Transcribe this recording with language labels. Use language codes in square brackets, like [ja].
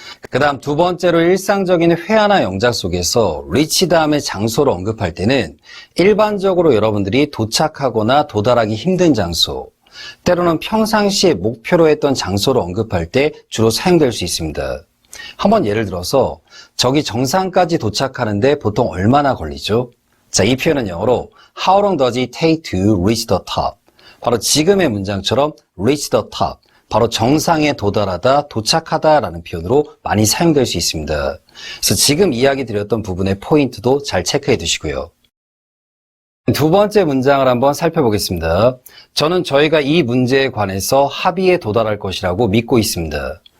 [ko] 그 다음 두 번째로 일상적인 회화나 영작 속에서 reach 다음에 장소를 언급할 때는 일반적으로 여러분들이 도착하거나 도달하기 힘든 장소, 때로는 평상시에 목표로 했던 장소를 언급할 때 주로 사용될 수 있습니다. 한번 예를 들어서 저기 정상까지 도착하는데 보통 얼마나 걸리죠? 자, 이 표현은 영어로 [en] How long does it take to reach the top? [ko] 바로 지금의 문장처럼 [en] reach the top, [ko] 바로 정상에 도달하다, 도착하다라는 표현으로 많이 사용될 수 있습니다. 그래서 지금 이야기 드렸던 부분의 포인트도 잘 체크해 두시고요. 두 번째 문장을 한번 살펴보겠습니다. 저는 저희가 이 문제에 관해서 합의에 도달할 것이라고 믿고 있습니다.